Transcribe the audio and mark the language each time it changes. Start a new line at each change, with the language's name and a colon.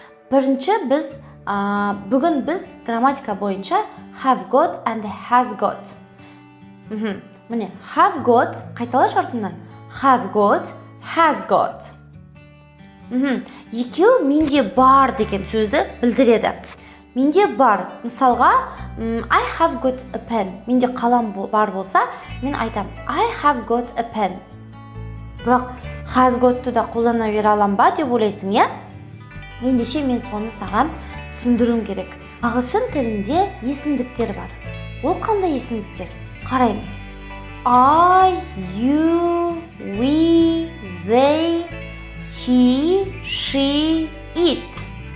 Kazakh: Бірінші бүгін біз грамматика бойынша
English: have got and has got.
Kazakh: Міне,
English: have got
Kazakh: қайталаш артынан.
English: Have got, has got.
Kazakh: Екеу менде бар деген сөзді білдіреді. Менде бар. Мысалға,
English: I have got a pen.
Kazakh: Менде қалам бар болса, мен айтам
English: I have got a pen.
Kazakh: Бірақ
English: has got-
Kazakh: ты да қолдана бере алам ба деп ойлайсың, я? Ендеше мен соны саған түсіндіруім керек. Ағылшын тілінде есімдіктер бар. Ол қандай есімдіктер? Қараймыз.
English: I, you, we, they, he, she, it.